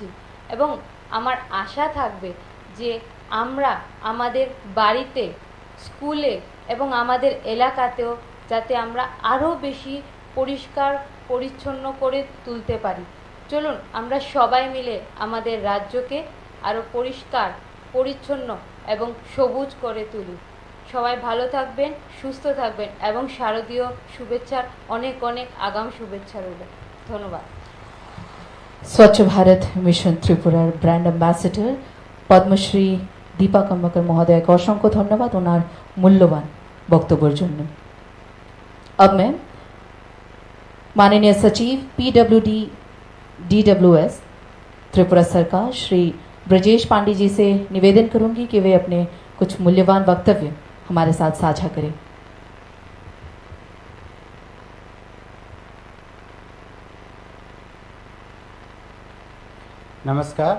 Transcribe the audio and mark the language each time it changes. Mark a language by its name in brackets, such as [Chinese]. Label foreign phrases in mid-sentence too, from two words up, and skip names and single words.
[Bangla] এবং আমার আশা থাকবে যে আমরা আমাদের বাড়িতে, স্কুলে এবং আমাদের এলাকাতেও যাতে আমরা আরও বেশি পরিষ্কার পরিচ্ছন্ন করে তুলতে পারি। চলুন আমরা সবাই মিলে আমাদের রাজ্যকে আরও পরিষ্কার পরিচ্ছন্ন এবং সবুজ করে তুলি। সবাই ভালো থাকবেন, সুস্থ থাকবেন এবং শারদীয় শুভেচ্ছার অনেক অনেক আগাম শুভেচ্ছা রইল। ধন্যবাদ। স্বচ্ছ ভারত মিশন ত্রিপুরার [English] brand ambassador [Bangla] পদ্মশ্রী দীপা কর্মকর মহোদয়কে অসংখ্য ধন্যবাদ ওনার মূল্যবান বক্তব্যের জন্য। [Hindi] अब मैं माननीय सचिव PWD DWS त्रिपुरा सरकार श्री ब्रजेश पांडे जी से निवेदन करूंगी कि वे अपने कुछ मूल्यवान वक्तव्य हमारे साथ साझा करें। नमस्कार।